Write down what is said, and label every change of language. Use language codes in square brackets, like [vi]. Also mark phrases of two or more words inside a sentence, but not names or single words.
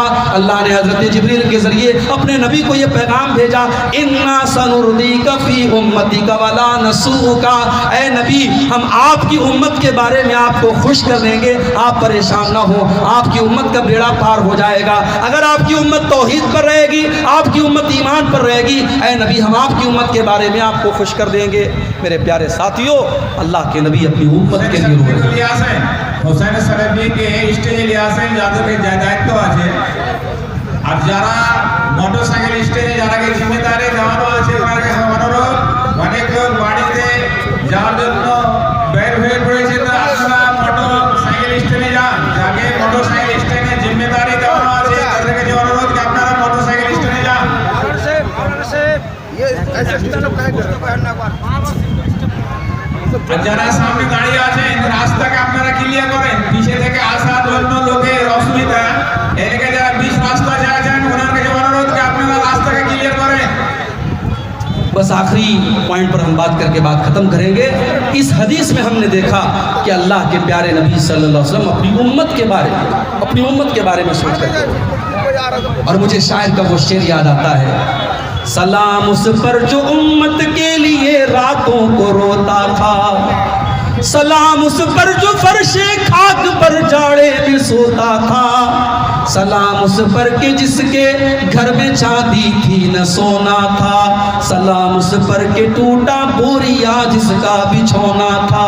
[ur] اللہ نے حضرت جبریل کے ذریعے اپنے نبی کو یہ پیغام بھیجا، [ar] انا سنردیک فی امتک ولا نسوءک، [ur] اے نبی ہم آپ کی امت کے بارے میں آپ کو خوش کر دیں گے، آپ پریشان نہ ہو، آپ کی امت کا بیڑا پار ہو جائے گا۔ اگر آپ کی امت توحید پر رہے گی، آپ کی امت ایمان پر رہے گی، اے نبی ہم آپ کی امت کے بارے میں آپ کو خوش کر دیں گے۔ میرے پیارے ساتھیوں، اللہ کے نبی اپنی امت کے لیے رو رہے ہیں۔ [bn] হোসেন সালেবিকে স্টেজে নিয়ে আসেন, যাদের দায়িত্ব আছে, আর যারা মোটরসাইকেল স্টেজে যারা জিম্মেদারি দেওয়ানো আছে তাদেরকে অনুরোধ, অনেক লোক বাড়িতে যাওয়ার জন্য বের হয়ে পড়েছে, তো আপনারা মোটরসাইকেল স্টেজে যান, যাকে মোটরসাইকেল স্টেজে জিম্মেদারি দেওয়ানো আছে তাদেরকে যে অনুরোধ कि আপনারা মোটরসাইকেল স্টেজে যান। আর যারা সামনে দাঁড়িয়ে আছেন রাস্তাকে আপনারা ক্লিয়ার করেন, পিছে থেকে আসার জন্য লোকের অসুবিধা, এদিকে যারা 20 রাস্তা [ur] بس آخری پوائنٹ پر ہم بات کر کے بات ختم کریں گے. اس حدیث میں ہم نے دیکھا کہ اللہ کے پیارے نبی صلی اللہ علیہ وسلم اپنی امت کے بارے میں سوچ کرتے ہیں. اور مجھے شاعر کا وہ شعر یاد آتا ہے, سلام اس پر جو امت کے لیے راتوں کو روتا تھا, سلام اس پر جو فرش خاک پر جاڑے میں سوتا تھا, سلام اس پر کہ جس کے گھر میں چاندی تھی نہ سونا تھا, سلام اس پر کہ ٹوٹا بوریا جس کا بچھونا تھا.